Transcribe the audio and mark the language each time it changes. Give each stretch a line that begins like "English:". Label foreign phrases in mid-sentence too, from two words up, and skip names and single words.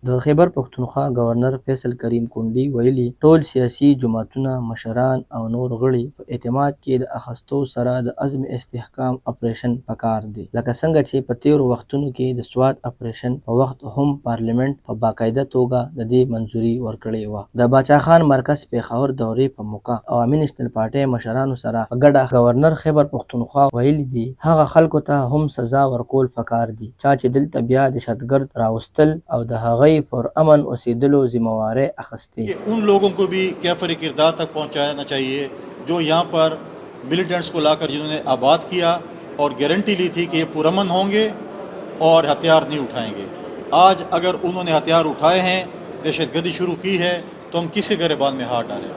Pashto: د خیبر پښتونخوا گورنر فیصل کریم کونډي ویلي ټول سیاسي جماعتونه مشران او نور غړي په اعتماد کې د اخستو سره د عزم استحکام اپریشن پکار دي لکه څنګه چې په تیرو وختونو کې د سواد اپریشن په وخت هم پارلیمنت په باقاعده توګه د دې منځوري ورکړې وه. د باچا خان مرکز پیښور دورې په موقع عوامي نېشنل پارټۍ مشرانو سره په ګډه گورنر خیبر پښتونخوا ویلي دي هغه خلکو ته هم سزا ورکول پکار دي چا چې دلته بیا دهشتګرد راوستل او د هغې پر امن اوسیدلو ذمہواری اخستی.
Urdu: ان لوگوں کو بھی کیفر کردار تک پہنچانا چاہیے جو یہاں پر ملیٹنٹس کو لا کر جنہوں نے آباد کیا اور گارنٹی لی تھی کہ یہ پرامن ہوں گے اور ہتھیار نہیں اٹھائیں گے. آج اگر انہوں نے ہتھیار اٹھائے ہیں، دہشت گردی شروع کی ہے، تو ہم کس کے گریبان میں ہاتھ ڈالیں.